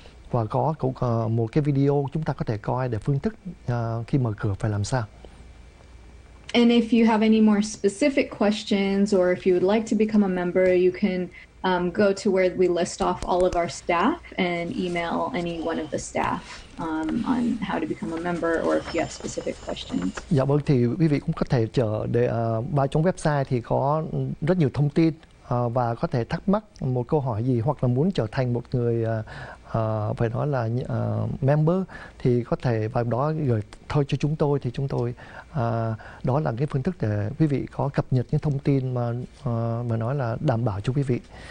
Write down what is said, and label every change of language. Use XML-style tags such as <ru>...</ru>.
<vi>Và có cũng một cái video chúng ta có thể coi để phương thức khi mở cửa phải làm sao.</vi> <en>And if you have any more specific questions, or if you would like to become a member, you can go to where we list off all of our staff and email any one of the staff on how to become a member, or if you have specific questions.</en> <vi>Dạ vâng, thì quý vị cũng có thể để vào trong website thì có rất nhiều thông tin và có thể thắc mắc một câu hỏi gì, hoặc là muốn trở thành một người phải nói là member thì có thể vào đó gửi thôi cho chúng tôi, thì chúng tôi đó là cái phương thức để quý vị có cập nhật những thông tin mà nói là đảm bảo cho quý vị.</vi>